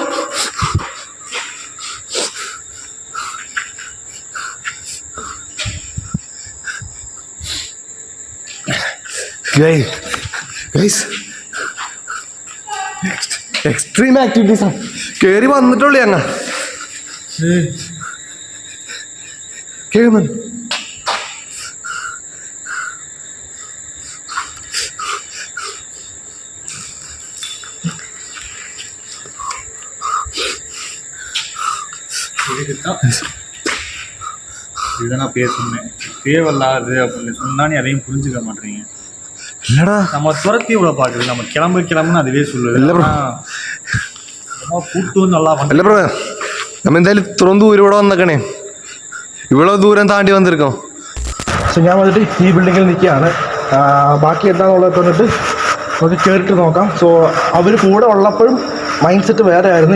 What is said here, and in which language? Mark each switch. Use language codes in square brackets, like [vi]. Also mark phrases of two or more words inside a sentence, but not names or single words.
[en] extreme activities [ml] ആണ്. കേറി വന്നിട്ടുള്ളൂ ഞങ്ങൾ. കേൾക്കുന്നുണ്ട്. [ta] இதுதான் நான் பேசுனேன். தேவையில்லாது அப்படின்னு சொன்னா நீ அதையும் புரிஞ்சுக்க மாட்டீங்க. இல்லடா நம்ம துரத்தி இவ்வளோ பார்க்குது. நம்ம கிளம்புன்னு அதுவே சொல்லுது. [ml] കൂട്ടും நல்லா അല്ല ബ്രോ നമ്മ എന്തായാലും ഇത്രയും ദൂരം ഇവിടെ വന്നേക്കണേ. ഇവിടെ ദൂരം താണ്ടി വന്നിരിക്കോ. സോ ഞാൻ വന്നിട്ട് ഈ ബിൽഡിങ്ങിൽ നിൽക്കുകയാണ്. ബാക്കി എന്താണെന്നുള്ളത് വന്നിട്ട് നമുക്ക് കയറിയിട്ട് നോക്കാം. സോ അവർ കൂടെ ഉള്ളപ്പോഴും [en] mind set [ml] വേറെ ആയിരുന്നു.